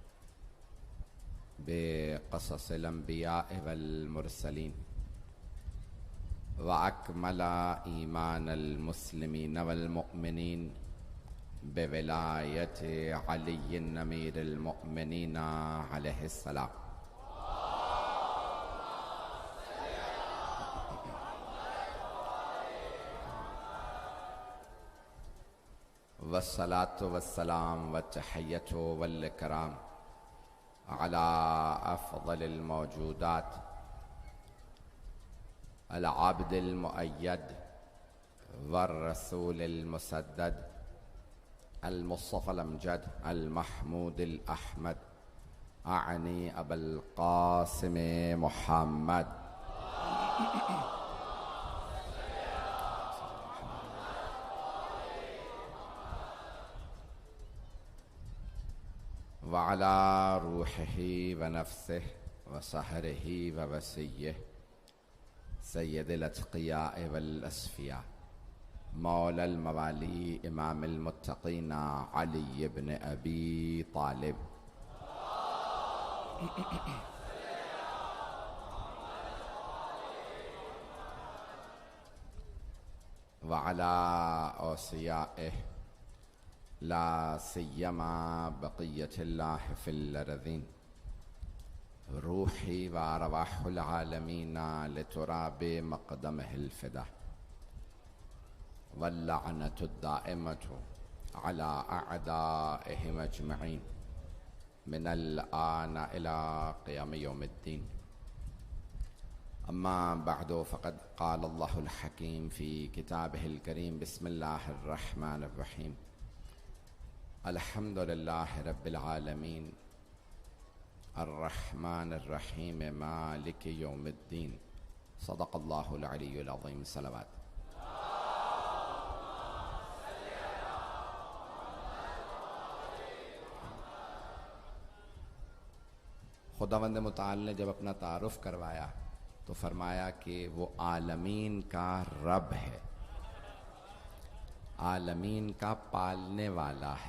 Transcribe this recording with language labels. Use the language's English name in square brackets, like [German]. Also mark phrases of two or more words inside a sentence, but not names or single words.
[Arabic] بقصص الأنبياء والمرسلين وأكمل إيمان المسلمين والمؤمنين بولاية علي أمير المؤمنين عليه السلام. والصلاة والسلام والتحية والإكرام على أفضل الموجودات العابد المؤيد والرسول المسدد المصطفى الأمجد المحمود الأحمد آني أبي القاسم محمد وعلى روحه ونفسه وصهره ووصيه سيد الأتقياء والأصفياء مولى الموالي إمام المتقين علي بن أبي طالب وعلى أوصيائه لا سيما بقية الله في الأرضين روحي وأرواح العالمين لتراب مقدمه الفداء واللعنة الدائمة على أعدائهم أجمعين من الآن إلى قيام يوم الدين. أما بعد فقد قال الله الحكيم في كتابه الكريم بسم الله الرحمن الرحيم الحمد لله رب العالمين الرحمن الرحيم مالك يوم الدين. صدق الله العلي العظيم. [Urdu] सलावत। خداوند متعال نے جب اپنا تعارف کروایا تو فرمایا کہ وہ عالمین کا رب ہے، عالمین کا پالنے والا ہے.